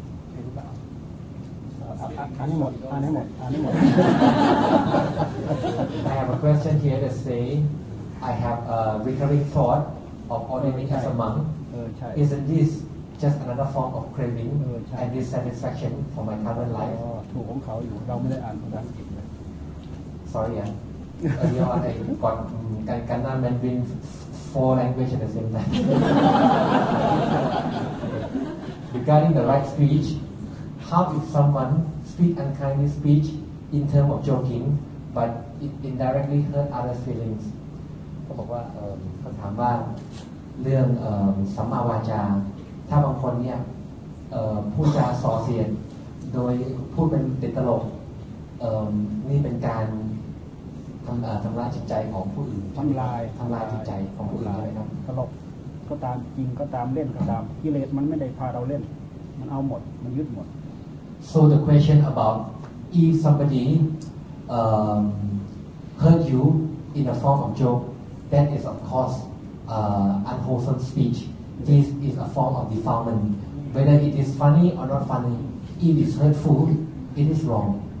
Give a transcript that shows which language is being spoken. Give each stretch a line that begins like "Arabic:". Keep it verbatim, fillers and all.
Thai: ใช่หรือเปล่าอ่านให้หมดอ่านให้หมดอ่านให้หมด
English: I have a question here that say I have a recurring thought of ordering as a monk. Isn't this just another form of craving and dissatisfaction for my current life?
Thai: ถูกของเขาอยู่เราไม่ได้อ่านภาษาอังกฤษเลย
English: Sorry yeah. Earlier on, I got Kankana Mandarin four language at the same time. Regarding the right speech, how if someone speak unkindly speech in terms of joking, but it indirectly hurt others' feelings?
Thai: เขาบอกว่าเขาถามว่าเรื่องสัมมาวาจาถ้าบางคนเนี่ยพูดจาส่อเสียดโดยพูดเป็นติดตลกนี่เป็นการทำทำลายจิตใจของผู้อื่น ทำลาย ทำลายจิตใจของผู้อื่นใช่ไหมครับ ตลกก็ตามจริงก็ตามเล่นก็ตามกิเลสมันไม่ได้พาเราเล่นมันเอาหมดมันยึดหมด
English: So the question about if somebody um, hurt you in the form of joke, that is of course uh, unwholesome speech. This is a form of defilement. Whether it is funny or not funny, if it's hurtful, it is wrong.